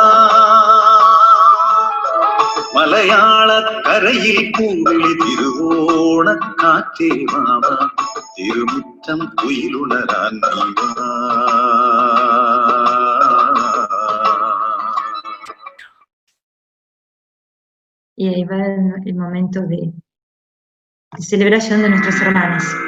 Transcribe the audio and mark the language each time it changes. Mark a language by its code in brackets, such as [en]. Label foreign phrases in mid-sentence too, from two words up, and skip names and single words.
[ml] മലയാളക്കരയിൽ പൂവിളി തിരുവോണക്കാറ്റേ വാവാ തിരുമുറ്റം കുയിലുണരാൻ നീ വാ. [es] Y ahí va el momento de celebración de nuestras hermanas.